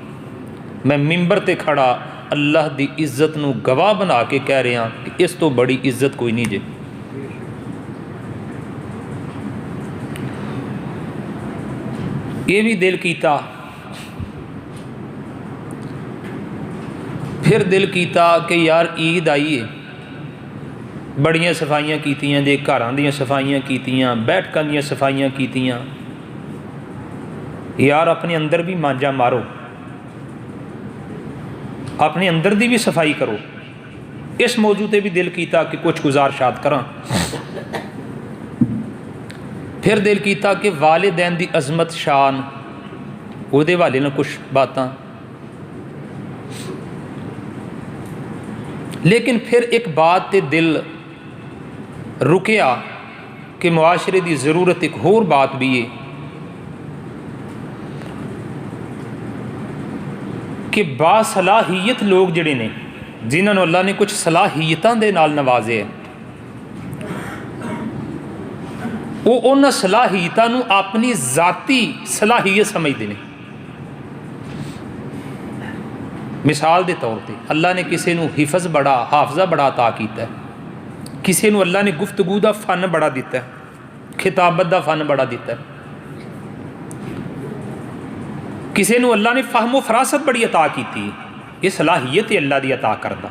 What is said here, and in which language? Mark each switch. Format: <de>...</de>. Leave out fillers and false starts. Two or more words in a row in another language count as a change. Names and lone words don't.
<pa>میں ممبر تے کھڑا اللہ دی عزت نو گواہ بنا کے کہہ رہا کہ اس تو بڑی عزت کوئی نہیں جے۔ یہ بھی دل کیتا، پھر دل کیتا کہ یار عید آئی ہے، بڑیاں صفائیاں کیتیاں جے، گھراں دیاں صفائیاں کیتیاں، بیٹھکاں دیاں صفائیاں کیتیاں، یار اپنے اندر بھی مانجا مارو، اپنے اندر دی بھی صفائی کرو۔ اس موضوع تے بھی دل کیتا کہ کچھ گزارشات کراں۔ پھر دل کیتا کہ والدین دی عظمت، شان، وہ دے والے نہ کچھ باتاں۔ لیکن پھر ایک بات تے دل رکیا کہ معاشرے دی ضرورت ایک اور بات بھی ہے کہ باصلاحیت لوگ جڑے نے، جنہاں نو اللہ نے کچھ صلاحیتاں دے نال نوازے ہیں، وہ انہاں صلاحیتاں نو اپنی ذاتی صلاحیت سمجھدے نے۔ مثال دے طور تے اللہ نے کسے نو حافظہ بڑا عطا کیتا ہے، کسے نو اللہ نے گفتگو دا فن بڑا دیتا ہے، خطابت دا فن بڑا دیتا ہے، کسے نو اللہ نے فہم و فراست بڑی عطا کیتی، یہ صلاحیت ہے اللہ دی عطا کردہ۔</pa>